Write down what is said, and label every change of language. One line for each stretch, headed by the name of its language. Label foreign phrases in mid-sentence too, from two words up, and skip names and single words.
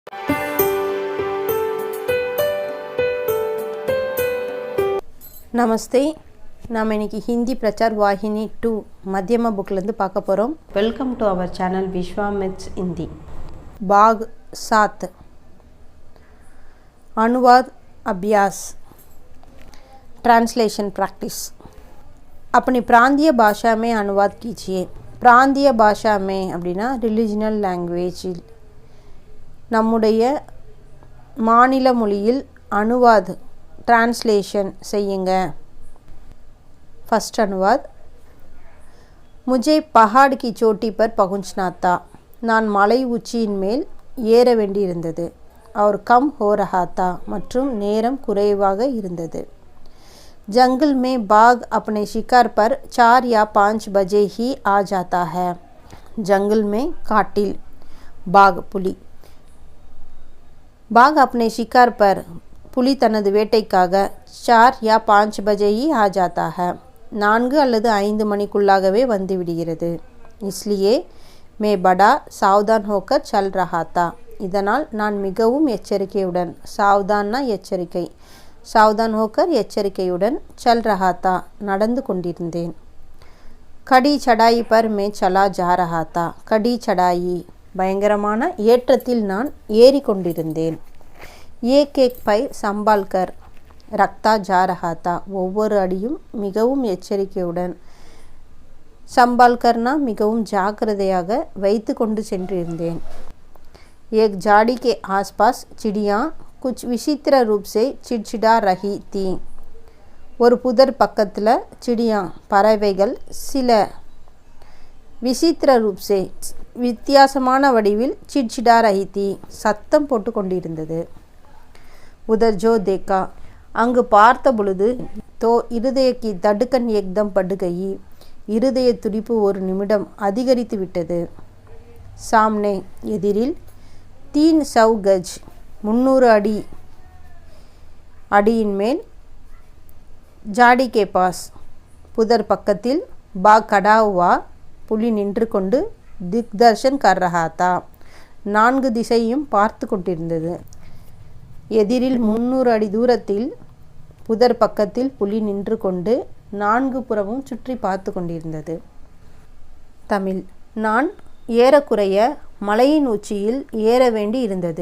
Tamil: நமஸ்தே. நாம் இன்னைக்கு ஹிந்தி பிரச்சார் வாஹினி 2 மத்தியமா புக்லேருந்து பார்க்க போகிறோம்.
English: welcome to our channel விஸ்வாமித்ஸ் हिंदी.
Hindi: भाग 7 अनुवाद अभ्यास
English: translation practice.
Hindi: अपनी प्रांतीय भाषा में अनुवाद कीजिए. प्रांतीय भाषा में
Tamil: அப்படின்னா
English: regional languageில்
Tamil: நம்முடைய மாநில மொழியில் அனுவாத் ट्रांसलेशन செய்யுங்க.
Hindi: फर्स्ट अनुवाद. मुझे पहाड़ की चोटी पर पहुंचना था.
Tamil: நான் மலை உச்சியின் மேல் ஏற வேண்டியிருந்தது.
Hindi: और कम हो रहा था
Tamil: மற்றும் நேரம் குறைவாக இருந்தது.
Hindi: जंगल में बाघ अपने शिकार पर 4 या 5 बजे ही आ जाता है. जंगल में काटिल बाघ पुली. बाघ अपने शिकार पर
Tamil: புலி தனது வேட்டைக்காக
Hindi: 4 या 5 बजे ही आ जाता है.
Tamil: 4 அல்லது 5 மணிக்குள்ளாகவே வந்து விடுகிறது.
Hindi: इसलिए मैं बड़ा सावधान होकर चल रहा था.
Tamil: இதனால் நான் மிகவும் எச்சரிக்கையுடன், சாவதான்னா எச்சரிக்கை,
Hindi: सावधान होकर
Tamil: எச்சரிக்கையுடன்,
Hindi: चल रहा था
Tamil: நடந்து கொண்டிருந்தேன்.
Hindi: कड़ी चढ़ाई पर मैं चला जा रहा था. कड़ी चढ़ाई
Tamil: பயங்கரமான ஏற்றத்தில் நான் ஏறி கொண்டிருந்தேன்.
Hindi: एक एक पैर संभाल कर रखता जा रहा था.
Tamil: ஒவ்வொரு அடியும் மிகவும் எச்சரிக்கையுடன்,
Hindi: संभाल करना
Tamil: மிகவும் ஜாக்கிரதையாக வைத்து கொண்டு சென்றிருந்தேன்.
Hindi: एक झाड़ी के आसपास चिड़ियाँ कुछ विचित्र रूप से चिड़चिड़ा रही थी.
Tamil: ஒரு புதர் பக்கத்தில் चिड़ियाँ பறவைகள் சில விசித்திர
Hindi: रूप से
Tamil: வித்தியாசமான வடிவில்
Hindi: चिड़चिड़ा रही थी
Tamil: சத்தம் போட்டு கொண்டிருந்தது.
Hindi: उधर जो देखा
Tamil: அங்கு பார்த்த பொழுது
Hindi: तो இருதய की धड़कन एकदम बढ़ गई.
Tamil: இருதய துடிப்பு ஒரு நிமிடம் அதிகரித்து விட்டது. सामने எதிரில் 300 गज 300 அடி அடியின் மேல்
Hindi: झाड़ी के पास
Tamil: புதர் பக்கத்தில்
Hindi: बाघ खड़ा हुआ
Tamil: புலி நின்று கொண்டு
Hindi: दिग्दर्शन कर रहा था
Tamil: 4 திசையும் பார்த்து கொண்டிருந்தது. எதிரில் 300 அடி தூரத்தில் புதர் பக்கத்தில் புலி நின்று கொண்டு 4 புறமும் சுற்றி பார்த்து கொண்டிருந்தது. தமிழ். நான் ஏறக்குறைய மலையின் உச்சியில் ஏற வேண்டி இருந்தது.